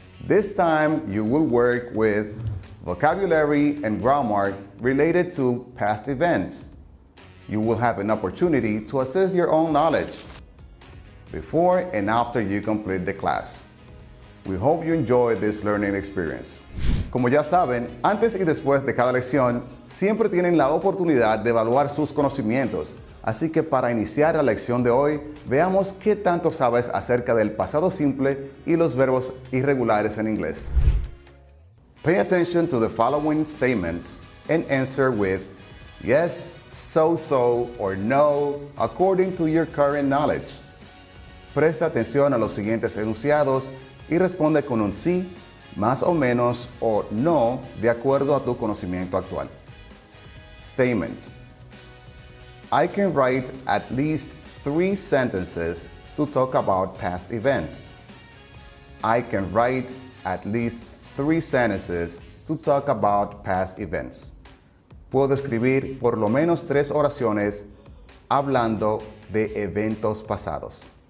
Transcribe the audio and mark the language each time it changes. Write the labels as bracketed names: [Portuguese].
[English] This time you will work with vocabulary and grammar related to past events. You will have an opportunity to assess your own knowledge before and after you complete the class. We hope you enjoy this learning experience. [Spanish] Como ya saben, antes y después de cada lección, siempre tienen la oportunidad de evaluar sus conocimientos. Así que para iniciar la lección de hoy, veamos qué tanto sabes acerca del pasado simple y los verbos irregulares en inglés. [English] Pay attention to the following statements and answer with yes, so, or no, according to your current knowledge. [Spanish] Presta atención a los siguientes enunciados y responde con un sí, más o menos, o no, de acuerdo a tu conocimiento actual. [English] Statement. I can write at least 3 sentences to talk about past events. I can write at least 3 sentences to talk about past events. [Spanish] Puedo escribir por lo menos 3 oraciones hablando de eventos pasados.